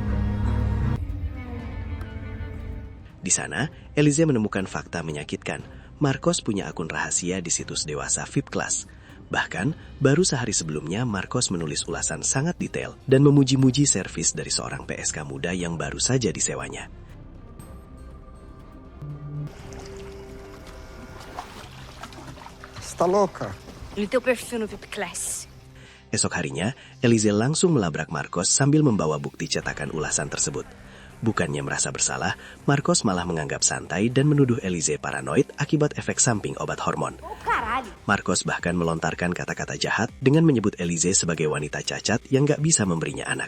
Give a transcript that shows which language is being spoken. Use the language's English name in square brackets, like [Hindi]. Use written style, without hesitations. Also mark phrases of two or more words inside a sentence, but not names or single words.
[Indonesian] Di sana, Elize menemukan fakta menyakitkan. Marcos punya akun rahasia di situs dewasa VIP Class. Bahkan, baru sehari sebelumnya Marcos menulis ulasan sangat detail dan memuji-muji servis dari seorang PSK muda yang baru saja disewanya. [Portuguese] Está louca? No teu perfil no VIP Class. [Indonesian] Esok harinya, Elize langsung melabrak Marcos sambil membawa bukti cetakan ulasan tersebut. Bukannya merasa bersalah, Marcos malah menganggap santai dan menuduh Elize paranoid akibat efek samping obat hormon. Marcos bahkan melontarkan kata-kata jahat dengan menyebut Elize sebagai wanita cacat yang gak bisa memberinya anak.